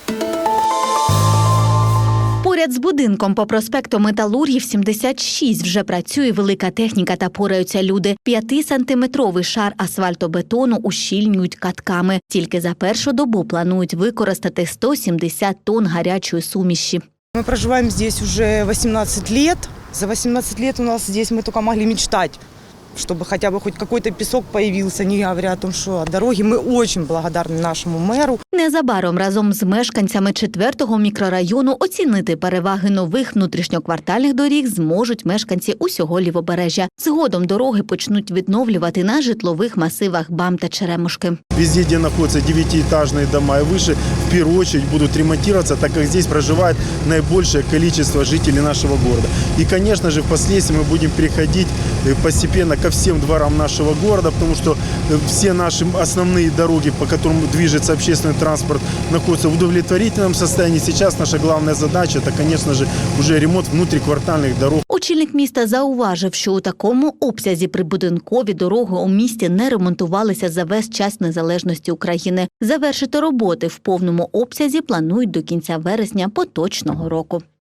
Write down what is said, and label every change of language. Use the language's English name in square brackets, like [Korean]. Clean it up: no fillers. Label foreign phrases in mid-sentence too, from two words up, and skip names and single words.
[Ukrainian] Поряд з будинком по проспекту Металургів 76 вже працює велика техніка та пораються люди. 5-сантиметровий шар асфальтобетону ущільнюють катками. Тільки за першу добу планують використати 170 тонн гарячої суміші. [Russian] Мы проживаем здесь уже 18 лет. За 18 лет у нас здесь мы только могли мечтать, чтобы хотя бы хоть какой-то песок появился, не говоря о том, что о дороге. Мы очень благодарны нашему мэру. [Ukrainian] Незабаром разом з мешканцями 4-го мікрорайону оцінити переваги нових внутрішньоквартальних доріг зможуть мешканці усього Лівобережжя. Згодом дороги почнуть відновлювати на житлових масивах БАМ та Черемушки. [Russian] Везде, где находятся 9-этажные дома и выше, в первую очередь будут ремонтироваться, так как здесь проживает наибольшее количество жителей нашего города. И, конечно же, впоследствии мы будем переходить постепенно ко всем дворам нашего города, потому что все наши основные дороги, по которым движется общественный транспорт, находятся в удовлетворительном состоянии. Сейчас наша главная задача – это, конечно же, уже ремонт внутриквартальных дорог. [Ukrainian] Очільник міста зауважив, що у такому обсязі прибудинкові дороги у місті не ремонтувалися за весь час незалежності України. Завершити роботи в повному обсязі планують до кінця вересня поточного року.